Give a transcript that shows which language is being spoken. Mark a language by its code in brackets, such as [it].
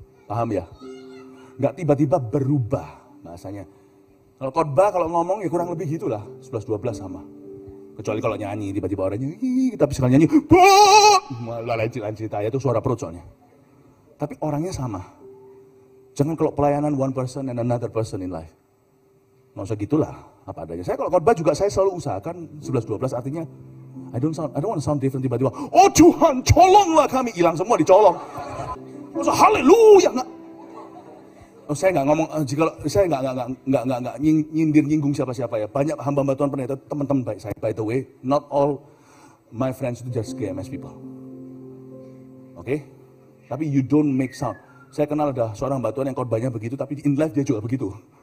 [id] Paham ya? Gak tiba-tiba berubah bahasanya. Kalau khotbah, kalau ngomong ya kurang lebih gitulah. 11-12 sama. Kecuali kalau nyanyi, tiba-tiba orang nyanyi, kita bisa nyanyi, malah lain cerita, itu suara perut soalnya. Tapi orangnya sama. Jangan kalau pelayanan [en] one person and another person in life. [id] Nggak usah gitulah, apa adanya. Saya kalau khotbah juga saya selalu usahakan 11-12 artinya, [en] I don't want to sound different [id] tiba-tiba, oh Tuhan, colonglah kami, hilang semua dicolong. Nggak usah haleluya, nggak. Saya nggak ngomong, jika saya nggak nyindir nyinggung siapa-siapa ya. Banyak hamba Tuhan pendeta, teman-teman baik saya. [en] By the way, not all my friends [id] itu [en] just GMS people. Oke? [id] Tapi [en] you don't make sound. [id] Saya kenal ada seorang hamba Tuhan yang korbannya begitu, tapi [en] in life [id] dia juga begitu.